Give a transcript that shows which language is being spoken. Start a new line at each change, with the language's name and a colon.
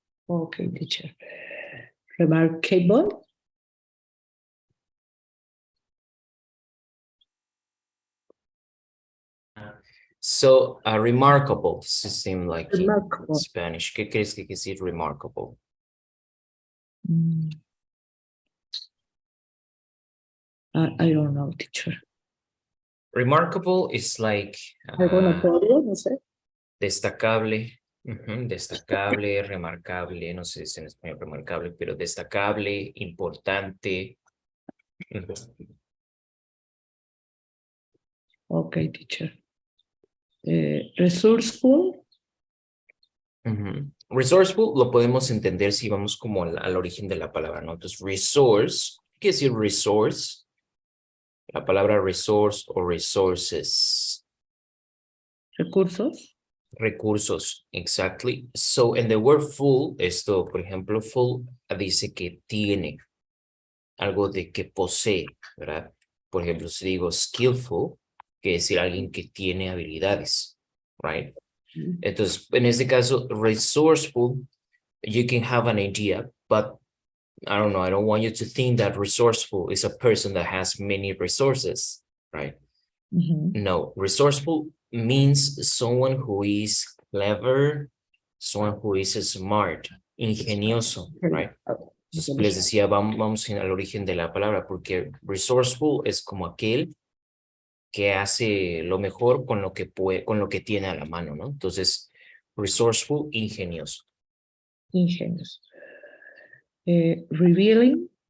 English: Okay, teacher. Remarkable. So, remarkable seem like in Remarkable. Spanish.
Spanish: ¿Qué crees que quiere decir remarkable?
English: I don't know, teacher. Remarkable is like
Spanish: Algo notorio, no sé. destacable, destacable, remarcable, no sé si en español remarcable, pero destacable, importante.
English: Okay, teacher. Resourceful.
Spanish: Resourceful lo podemos entender si vamos como al origen de la palabra, ¿no? Entonces, resource, ¿qué quiere decir resource? La palabra resource o resources. Recursos. Recursos,
English: exactly. So, in the word full,
Spanish: esto, por ejemplo, full dice que tiene, algo de que posee, ¿verdad? Por ejemplo, si digo skillful, quiere decir alguien que tiene habilidades,
English: right?
Spanish: Entonces, en este caso,
English: resourceful, you can have an idea, but I don't know, I don't want you to think that resourceful is a person that has many resources, right? No, resourceful means someone who is clever, someone who is smart, ingenioso, right?
Spanish: Entonces les decía, vamos al origen de la palabra, porque resourceful es como aquel que hace lo mejor con lo que puede, con lo que tiene a la mano, ¿no? Entonces, resourceful, ingenioso. Ingenioso. Revealing.